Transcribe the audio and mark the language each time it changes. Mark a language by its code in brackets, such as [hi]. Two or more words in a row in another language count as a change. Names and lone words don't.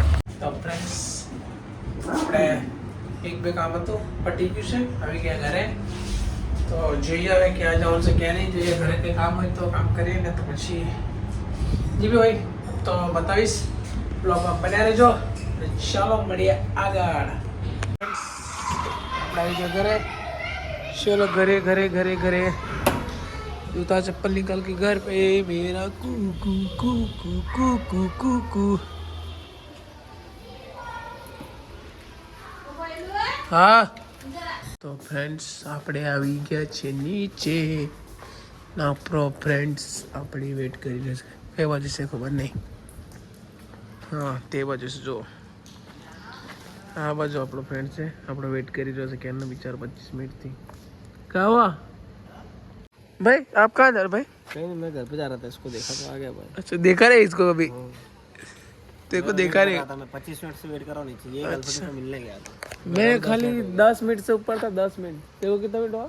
[gu] તો ફ્રેન્ડ્સ આપણે એક બે કામ હતું, પટી ગયું છે, આવી ગયા ઘરે. તો જોઈએ હવે ક્યાં જવાનું છે ક્યાં નહીં. જોઈએ ઘરે કંઈ કામ હોય તો કામ કરીએ, ને તો પછી જે બી હોય તો બતાવીશ. બ્લોગમાં બન્યા રહેજો. ચાલો મળીએ આગળ. આપણે આવી ગયા ઘરે. [hi] चलो घरे घरे घरे घरे जूता चप्पल निकाल के घर पे मेरा कू हाँ. [gu] તો ફ્રેન્ડ્સ આપણે આવી ગયા છે નીચે. ના પ્રો ફ્રેન્ડ્સ આપણી વેટ કરી રહ્યા છે. કઈ બાજુ છે ખબર નહીં. હા તે બાજુ છે, જો આ બાજુ આપણો ફ્રેન્ડ છે. આપણો વેટ કરી રહ્યો છે ક્યારનો, બિચાર 25 મિનિટથી. [hi] क्या हुआ भाई? आप कहाँ जा रहे भाई? कहीं नहीं, मैं घर पे जा रहा था, इसको देखा तो आ गया भाई. अच्छा, देखा नहीं इसको अभी? तेरे को देखा नहीं? मैं 25 मिनट से वेट कर रहा हूँ नीचे. ये गर्लफ्रेंड को मिलने गया था. मैं खाली 10 मिनट से ऊपर था. 10 मिनट. तेरे को कितना मिनट हुआ?